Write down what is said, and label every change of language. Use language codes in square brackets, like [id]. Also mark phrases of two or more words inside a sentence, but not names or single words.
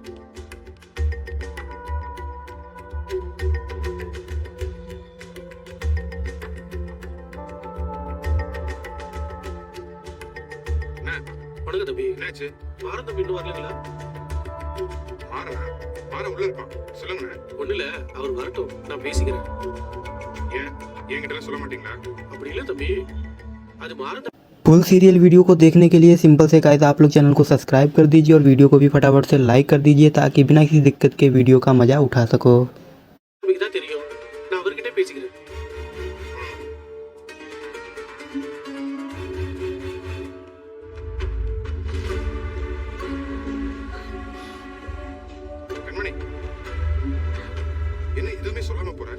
[ta] வணக்கம் தம்பி. என்னாச்சு? மாறன் தம்பி இன்னும் வரலீங்களா? மாறன் உள்ள இருப்பான். சொல்லுங்கண்ணே. ஒண்ணு இல்ல, அவர் வரட்டும், நான் பேசிக்கிறேன். ஏன் என்கிட்ட சொல்ல மாட்டீங்களா? அப்படி இல்ல தம்பி, அது மாறன். [en] full serial video [hi] को देखने के लिए सिंपल से गाइस आप लोग चैनल को सब्सक्राइब कर दीजिए और वीडियो को भी फटाफट से लाइक कर दीजिए ताकि बिना किसी दिक्कत के वीडियो का मज़ा उठा सको। [ta] உங்களுக்கு தான் தெரியும், நான் அவர்கிட்ட பேசிக்கிறேன். கண்மணி, என்ன எதுவுமே சொல்லாம போற?